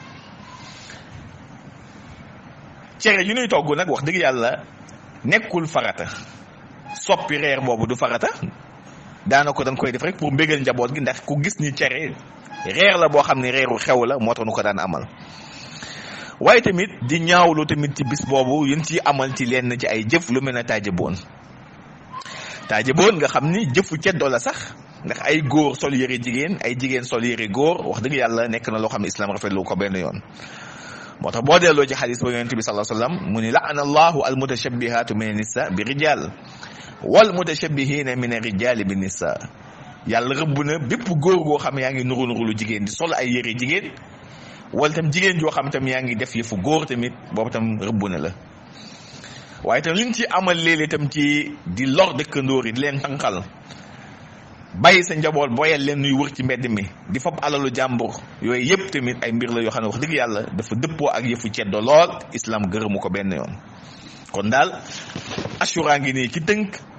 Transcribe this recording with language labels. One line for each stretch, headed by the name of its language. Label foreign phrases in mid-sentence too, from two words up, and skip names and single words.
Wolof: cere yu ñuy togg nag wax dëgg yàlla nekkul farata soppi reer boobu du farata daanaka dañ koy def rek pour mbégal njaboot gi ndax ku gis ni cere reer la boo xam ne reeru xew la moo tax nu ko daan amal waaye tamit di ñaawlu tamit ci bis boobu yéen ci amal ci lenn ci ay jëf lu mel ne taajaboon nga xam ni jëfu ceddo la sax ndax ay góor sol yëre jigéen ay jigéen sol yëre góor wax dëgg yàlla nekk na loo xam ne islam rafetlu ko benn yoon moo tax boo delloo ci xadis ba yonent bi
Arabic: صلى الله عليه وسلم
Wolof: mu ni
Arabic: لعن الله المتشبهات من النساء بالرجال والمتشبهين من الرجال بالنساء
Wolof: yàlla rëbb na bépp góor goo xam yaa ngi nuru lu jigéen di sol ay yëre jigéen wala tam jigéen joo xam tam yaa ngi def yëfu góor tamit boobu tam rëbb na la waaye tam liñ ci amal léeg-léeg tam ci di lor dëkkandoor yi di leen tànqal bàyyi sa njaboot booyal leen nuy wër ci mbedd mi di fab alalu jàmbur yooyu yëpp tamit ay mbir la yoo xam ne wax dëgg yàlla dafa dëppoo ak yëfu ceddo lool islam gërëmu ko benn yoon kon daal Ashura ngi nii ci tënk